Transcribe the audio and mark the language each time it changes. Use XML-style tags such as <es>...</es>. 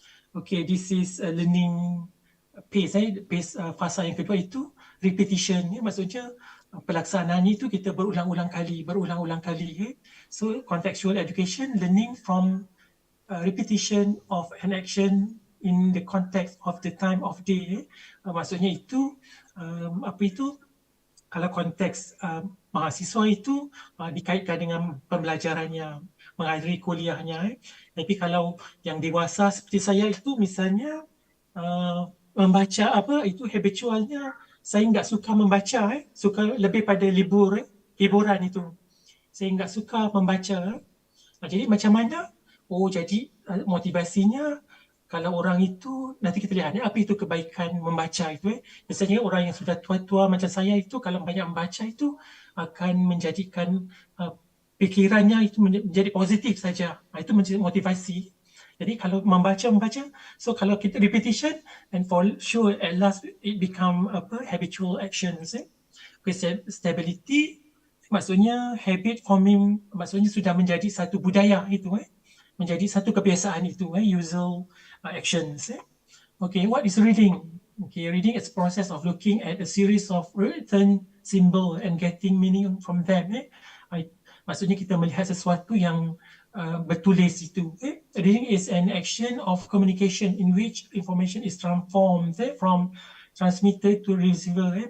<en>Okay, this is learning pace.</en> <ms>Fasa yang kedua itu repetition. Maksudnya pelaksanaan itu kita berulang-ulang kali.</ms> <en>So contextual education, learning from repetition of an action in the context of the time of day.</en> <ms>Maksudnya itu apa itu? Kalau konteks mahasiswa itu dikaitkan dengan pembelajarannya. menghadiri kuliahnya. Tapi kalau yang dewasa seperti saya itu misalnya membaca apa itu habitualnya, saya nggak suka membaca, suka lebih pada hiburan itu. Saya nggak suka membaca. Jadi macam mana? Oh, jadi motivasinya kalau orang itu nanti kita lihat apa itu kebaikan membaca itu. Biasanya orang yang sudah tua-tua macam saya itu kalau banyak membaca itu akan menjadikan pikirannya itu menjadi positif saja. Itu menjadi motivasi. Jadi kalau membaca,</ms> <en>so</en> <ms>kalau kita</ms> <en>repetition, and for sure at last it become habitual actions.</en> <ms>Stability maksudnya habit forming, maksudnya sudah menjadi satu budaya itu, menjadi satu kebiasaan itu,</ms> <en>usual actions. Okay, what is reading? Okay, reading is a process of looking at a series of written symbol and getting meaning from them.</en> <ms>Maksudnya kita melihat sesuatu yang bertulis itu.</ms> <en>Reading is an action of communication in which information is transformed from transmitter to receiver.</en>